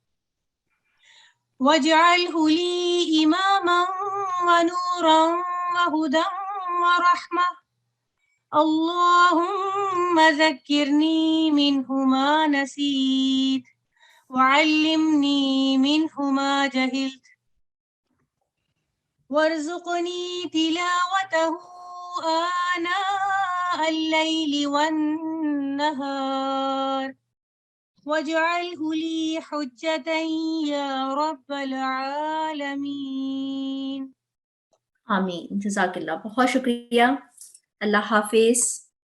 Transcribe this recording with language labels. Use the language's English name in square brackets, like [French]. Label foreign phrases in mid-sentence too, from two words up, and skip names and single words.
[Arabic] واجعله لي إماما ونورا وهدى ورحمة. اللهم ذكرني منه ما نسيت وعلمني منه ما جهلت وارزقني تلاوته آناء الليل والنهار واجعله لي حجة يا رب العالمين. آمين. جزاك الله, [Urdu] بہت شکریہ. اللہ حافظ.